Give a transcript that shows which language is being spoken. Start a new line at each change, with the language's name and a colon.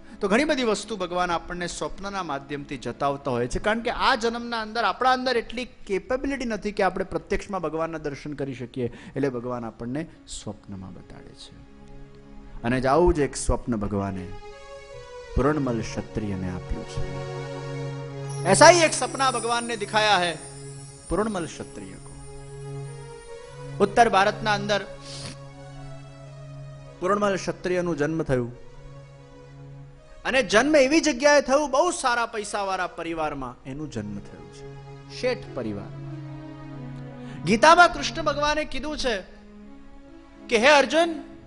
Gujarati: તો ઘણી બધી વસ્તુ ભગવાન આપણને સ્વપ્નના માધ્યમથી જતાવતા હોય છે, કારણ કે આ જન્મના અંદર આપણા અંદર એટલી કેપેબિલિટી નથી કે આપણે પ્રત્યક્ષમાં ભગવાનના દર્શન કરી શકીએ, એટલે ભગવાન આપણને સ્વપ્નમાં બતાડે છે. અને જ આવું જ એક સ્વપ્ન ભગવાને પૂર્ણમલ ક્ષત્રિયને આપ્યું છે.
Hindi: ऐसा ही एक सपना भगवान ने दिखाया है पूर्णमल क्षत्रिय को.
Gujarati: उत्तर भारतना अंदर પૂર્ણમલ ક્ષત્રિયનું જન્મ થયું, અને જન્મ એવી જગ્યાએ થયું બહુ સારા પૈસાવાળા પરિવારમાં એનું જન્મ થયું છે, શેઠ પરિવાર. ગીતામાં કૃષ્ણ ભગવાને કીધું છે કે હે અર્જુન,